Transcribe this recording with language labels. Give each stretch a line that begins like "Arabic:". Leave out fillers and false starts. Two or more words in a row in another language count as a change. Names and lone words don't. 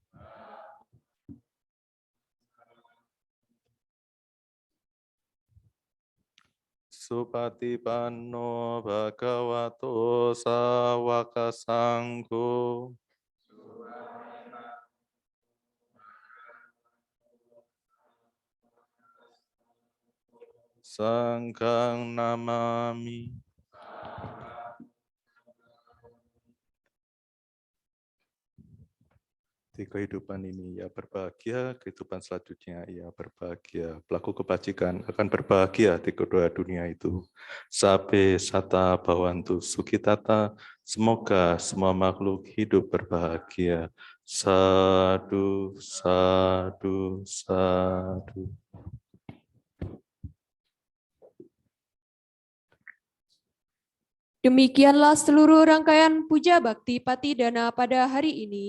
Pali: Supatipanno bhagavato sawaka sangho. Sanghang namami.
Indonesian: Di kehidupan ini ia berbahagia, kehidupan selanjutnya ia berbahagia. Pelaku kebajikan akan berbahagia di kedua dunia itu.
Pali: Sabe sata bhavantu sukitata,
Indonesian: semoga semua makhluk hidup berbahagia.
Pali: Sadu, sadu, sadu.
Indonesian: Demikianlah seluruh rangkaian puja bakti Patidana pada hari ini.